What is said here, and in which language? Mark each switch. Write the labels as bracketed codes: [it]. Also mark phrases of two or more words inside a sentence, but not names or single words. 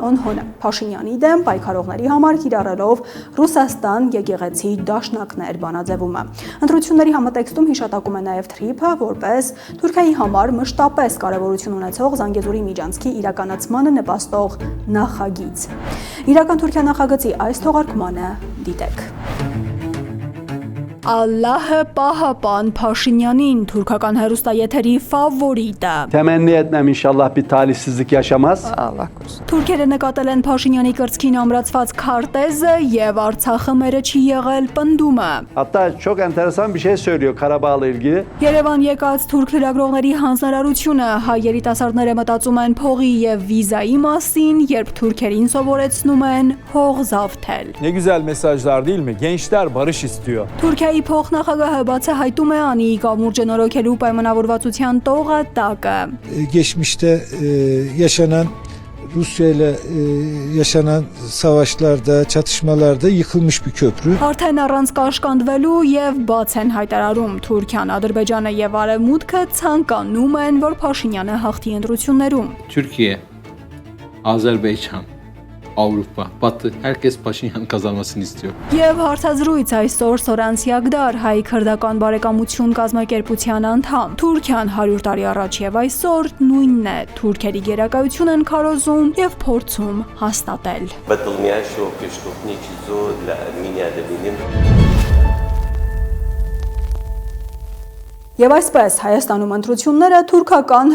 [hy] Օնհոնը, Փաշինյանի դեմ պայքարողների համար կիրառելով Ռուսաստան եկեղեցի դաշնակներ բանաձևումը։ Ընտրությունների համատեքստում հիշատակում է նաև թրիփը, որպես Թուրքիայի համար մշտապես կարևորություն ունեցող Զանգեզուրի միջանցքի իրականացմանը նպաստող նախագիծ։ Իրական Թուրքիա նախագծի այս թողարկմանը դիտեք։ Ալլահը պահապան Փաշինյանին, թուրքական հեռուստաեթերի ֆավորիտը։ [tr] Temenni etmem inşallah bir talihsizlik yaşamaz. Allah korusun. [hy] Թուրքերը նկատել են Փաշինյանի կրծքին ամրացված քարտեզը եւ Արցախը մերը չի եղել պնդումը։ [tr] Hatta çok enteresan bir şey söylüyor Karabağ'la ilgili. [hy] Երևան եկած թուրք լրագրողների հանձնարարությունը հայ երիտասարդները մտածում են փողի եւ վիզայի մասին, երբ թուրքերին սովորեցնում են հող զավթել։ [tr] Ne güzel mesajlar değil mi? Gençler barış istiyor. [hy] Թուրքիայի փոխնախագահը բացահայտում է անի կամուրջը նորոգելու պայմանավորվածության տողը տակը։ [tr] Geçmişte yaşanan Rusya ile yaşanan savaşlarda, çatışmalarda yıkılmış bir köprü. [hy] Արդեն առանց կաշկանդվելու եւ բաց են հայտարարում Թուրքիան, Ադրբեջանը եւ Արևմուտքը ցանկանում են, որ Փաշինյանը հաղթի ընտրություններում։ [tr] Türkiye, Azerbaycan, Avrupa, Batı, herkes Paşinyan'ın kazanmasını istiyor. [hy] Եվ հարցազրույց այսօր Սորանցիագդար հայ-քրդական բարեկամություն կազմակերպության անդամ։ Թուրքիան 100 տարի առաջ եւ այսօր նույնն է։ Թուրքերի գերակայություն են քարոզում եւ փորձում հաստատել։ Եվ այսպես Հայաստանում ընտրությունները թուրքական